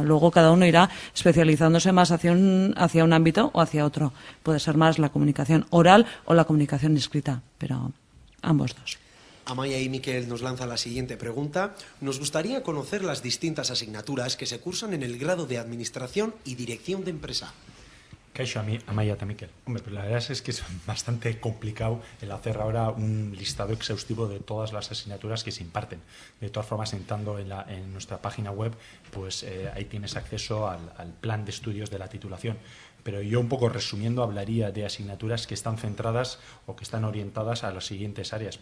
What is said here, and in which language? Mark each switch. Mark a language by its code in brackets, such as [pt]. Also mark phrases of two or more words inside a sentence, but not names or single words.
[es] Luego cada uno irá especializándose más hacia un ámbito o hacia otro. Puede ser más la comunicación oral o la comunicación escrita, pero ambos dos. Amaya y Miquel nos lanza la siguiente pregunta. Nos gustaría conocer las distintas asignaturas que se cursan en el grado de Administración y Dirección de Empresa. [eu] Kaixo, Amaya eta Miquel. [es] Hombre, pues la verdad es que es bastante complicado el hacer ahora un listado exhaustivo de todas las asignaturas que se imparten. De todas formas, entrando en nuestra página web, pues ahí tienes acceso al plan de estudios de la titulación. Pero yo, un poco resumiendo, hablaría de asignaturas que están centradas o que están orientadas a las siguientes áreas.